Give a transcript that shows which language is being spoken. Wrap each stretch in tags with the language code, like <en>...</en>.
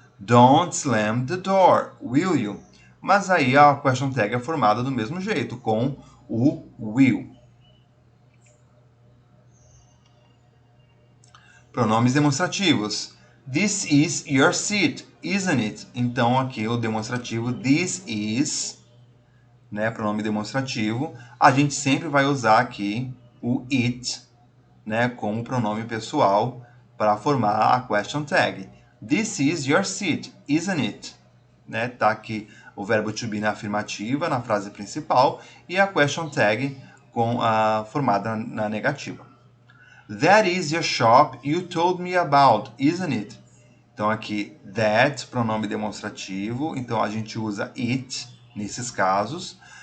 <en>Don't slam the door, will you?</en> <pt>Mas aí a question tag é formada do mesmo jeito, com o will. Pronomes demonstrativos.</pt> <en>This is your seat, isn't it?</en> <pt>Então aqui o demonstrativo this is, né, pronome demonstrativo. A gente sempre vai usar aqui o it, né, com o pronome pessoal para formar a question tag.</pt> <en>This is your seat, isn't it?</en> <pt>Né, tá aqui o verbo to be na afirmativa, na frase principal, e a question tag formada na negativa.</pt> <en>That is your shop you told me about, isn't it?</en> <pt>Então aqui, that, pronome demonstrativo, então a gente usa it nesses casos.</pt>